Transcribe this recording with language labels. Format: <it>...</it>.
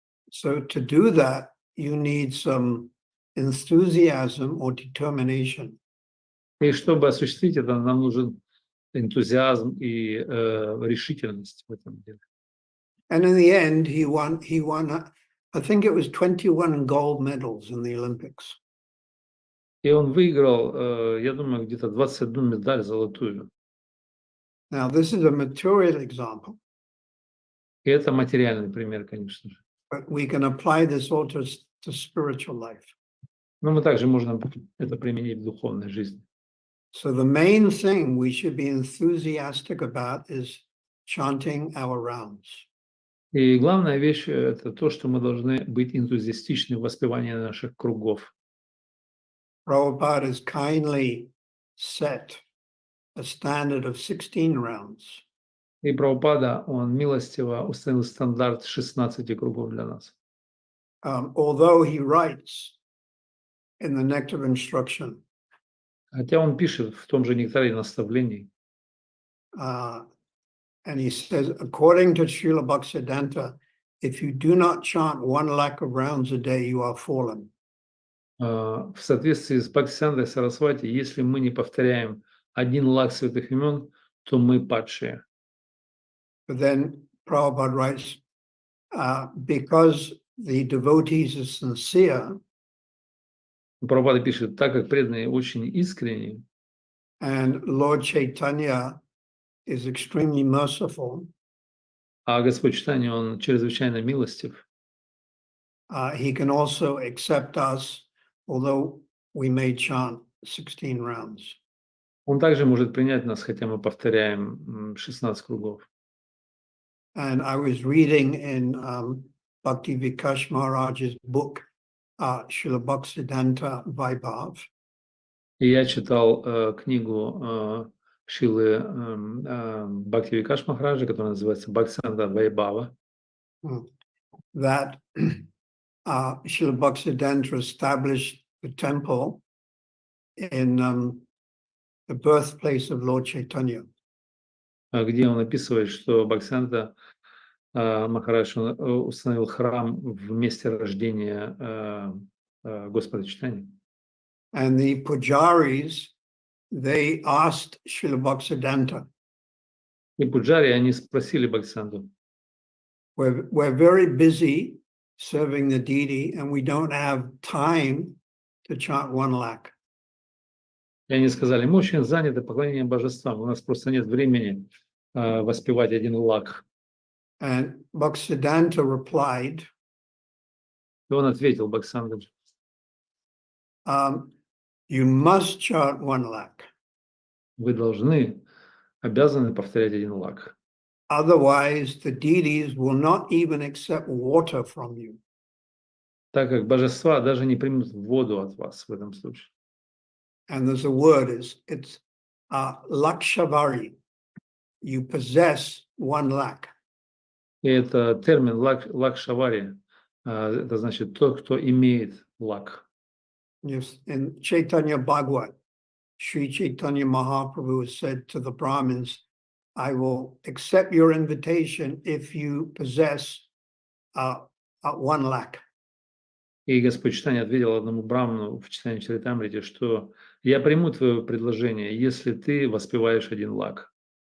<en>So to do that, you need some enthusiasm or determination.</en> <ru>И чтобы осуществить это, нам нужен энтузиазм и решительность в этом деле.</ru> <en>And in the end, he won, I think it was 21 gold medals in the Olympics.</en> <ru>И он выиграл, я думаю, где-то 21 медаль золотую.</ru> <en>Now, this is a material example,</en> <ru>И это материальный пример, конечно же.</ru> <en>but we can apply this also to spiritual life.</en> <ru>Но мы также можем это применить в духовной жизни.</ru> <en>So the main thing we should be enthusiastic about is chanting our rounds.</en> <ru>И главная вещь – это то, что мы должны быть энтузиастичны в воспевании наших кругов.</ru> <en>Prabhupada has kindly set a standard of 16 rounds.</en> <ru>И Прабхупада, он милостиво установил стандарт 16 кругов для нас.</ru> <en>Although he writes in the Nectar of Instruction,</en> <ru>Хотя он пишет в том же нектаре наставлений,</ru> <en>and he says, according to Srila Bhaktivedanta, if you do not chant 1 lakh of rounds a day, you are fallen.</en> <ru>в соответствии с Бхактивидантой Сарасвати, если мы не повторяем 1 лак святых имен, то мы падшие.</ru> <en>But then Prabhupada writes, because the devotees are sincere,</en> <ru>Прабхупада пишет, так как преданные очень искренни,</ru> <en>and Lord Chaitanya is extremely merciful,</en> <ru>а Господь Чайтанья, он чрезвычайно милостив,</ru> <en>he can also accept us, although we may chant 16 rounds.</en> <ru>он также может принять нас, хотя мы повторяем 16 кругов.</ru> <en>And I was reading in Bhakti Vikash Maharaj's book, Srila Bhaktivedanta Vaibhav.</en> <ru>И я читал книгу Шилы Бхактивикаш Махараджа, которая называется Бхактивиданта Вайбхава,</ru> <en>That Srila Bhaktivedanta established the temple in the birthplace of Lord Chaitanya.</en> <ru>где он описывает, что Бхактивиданта Махарадж установил храм в месте рождения Господа Чайтаньи.</ru> <en>And the pujaris, they asked Srila Bhaktivedanta,</en> <ru>И пуджари, они спросили Бхактивиданту:</ru> <en>we're very busy serving the deity and we don't have time to chant 1 lakh.</en> <ru>и они сказали: мы очень заняты поклонением божествам, у нас просто нет времени воспевать 1 лак.</ru> <en>And Bhaktivedanta replied,</en> <ru>И он ответил Бхактивиданте:</ru> <en>you must chant 1 lakh.</en> <ru>вы обязаны повторять 1 лак.</ru> <en>Otherwise, the deities will not even accept water from you.</en> <ru>Так как божества даже не примут воду от вас в этом случае.</ru> <en>And there's a word, it's lakshavari. You possess 1 lakh.</en> <ru>И это термин лакшавари, это значит тот, кто имеет лак.</ru> <en>Yes, in Chaitanya Bhagavad, Sri Chaitanya Mahaprabhu said to the Brahmins, I will accept your invitation if you possess 1 lakh.</en> <ru>И Господь Чайтанья ответил одному браману в читании Чаритамрите, что я приму твое предложение, если ты воспеваешь 1 лак.</ru>